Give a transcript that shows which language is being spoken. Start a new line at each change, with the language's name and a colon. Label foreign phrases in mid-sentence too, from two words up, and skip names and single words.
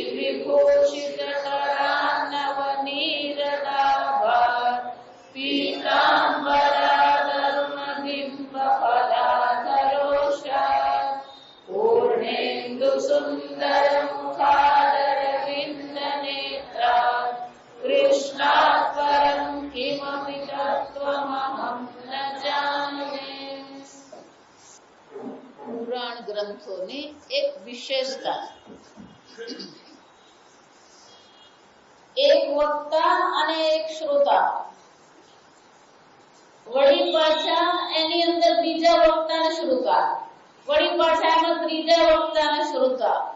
Sanskrit: विभूषितकरान्नवनीरदाभात् पीताम्बरादरुणबिम्बफलाधरोषात् पूर्णेन्दुसुन्दरमुखादरविन्दनेत्रात् कृष्णात् परं किमपि तत्त्वमहं न जाने।
Gujarati: પુરાણ ગ્રંથોની એક વિશેષતા, એક વક્તા અને એક શ્રોતા, વળી પાછા એની અંદર બીજા વક્તા અને શ્રોતા, વળી પાછા એમાં ત્રીજા વક્તા અને શ્રોતા.